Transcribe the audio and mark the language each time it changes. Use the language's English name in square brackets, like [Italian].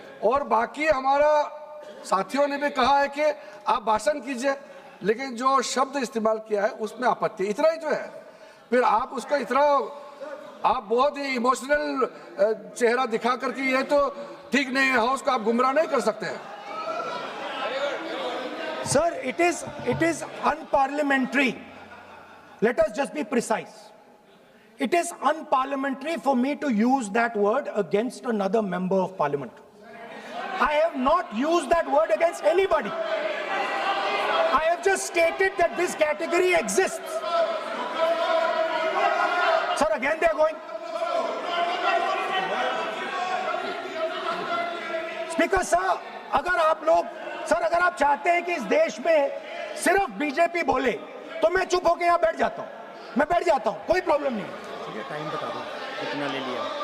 [Hindi] और बाकी हमारा साथियों ने भी कहा है कि आप भाषण कीजिए, लेकिन जो शब्द इस्तेमाल किया है उसमें आपत्ति, इतना ही जो है। फिर आप उसका इतना आप बहुत ही इमोशनल चेहरा दिखा करके ये तो ठीक नहीं है, हाउस को आप गुमराह नहीं कर सकते हैं। [English] Sir, it is unparliamentary. Let us just be precise. It is unparliamentary for me to use that word against another member of parliament. I have not used that word against anybody. I have just stated that this category exists. Sir, again they are going. [Hindi] Speaker sir, अगर आप चाहते हैं कि इस देश में सिर्फ BJP बोले तो मैं चुप होकर यहाँ बैठ जाता हूँ, मैं बैठ जाता हूँ, कोई प्रॉब्लम नहीं। ठीक है, टाइम बता दो कितना ले लिया।